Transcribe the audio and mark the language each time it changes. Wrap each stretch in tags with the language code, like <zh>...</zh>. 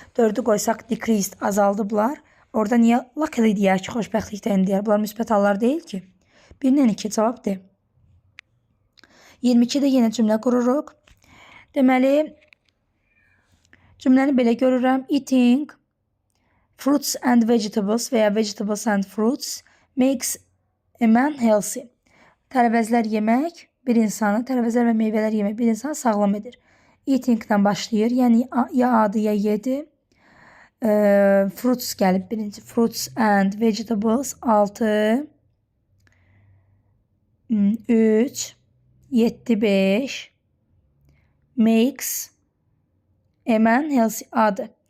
<az>4-ü qoysaq, decreased, azaldıblar. Orada niyə luckily deyər ki, xoşbəxtlikdən deyər? Bunlar müsbət hallar deyil ki. 1-lə 2 cavab D. 22-də yenə cümlə qururuq. Deməli, cümləni belə görürəm.</az> <en>Eating fruits and vegetables veya vegetables and fruits makes a man healthy.</en> <az>Tərəvəzlər yemək bir insanı, tərəvəzlər və meyvələr yemək bir insanı sağlam edir. Eatingdən başlayır, yəni ya adı ya yedi.</az> <en>Fruits</en> <az>gəlib birinci.</az> <en>Fruits and vegetables 6, 3, 7, 5 makes a man healthy adı.</en>